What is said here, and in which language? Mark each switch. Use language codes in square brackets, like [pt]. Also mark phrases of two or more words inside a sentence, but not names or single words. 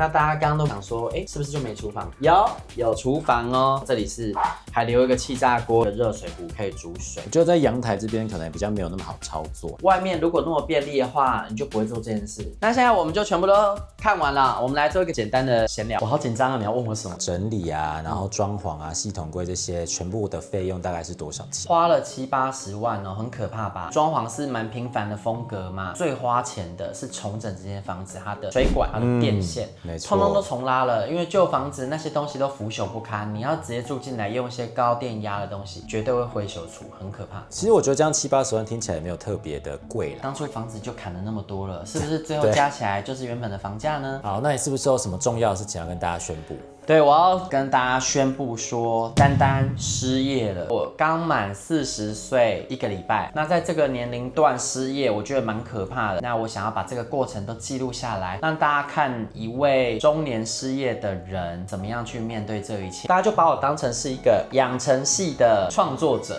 [zh] 那大家剛剛都想說，是不是就沒廚房？有廚房哦，這裡是還留一個氣炸鍋的熱水壺可以煮水。我覺得在陽台這邊可能比較沒有那麼好操作。外面如果那麼便利的話，你就不會做這件事。那現在我們就全部都看完了，我們來做一個簡單的閒聊。我好緊張啊，你要問我什麼？整理啊，然後裝潢啊，系統櫃這些全部的費用大概是多少錢？花了70-80萬哦，很可怕吧？裝潢是蠻平凡的風格嘛，最花錢的是重整這間房子，它的水管、它的電線，沒錯，通通都重拉了。因為舊房子那些東西都腐朽不堪，你要直接住進來用一些高電壓的東西，絕對會灰朽處，很可怕。其實我覺得這樣70-80萬聽起來也沒有特別的貴啦。當初房子就砍了那麼多了，是不是最後加起來就是原本的房價呢？好，那你是不是有什麼重要的事情要跟大家宣布？對，我要跟大家宣布說，丹丹失業了。我剛滿40歲1個禮拜，那在這個年齡段失業，我覺得蠻可怕的。那我想要把這個過程都記錄下來，讓大家看一位中年失業的人怎麼樣去面對這一切。大家就把我當成是一個養成系的創作者。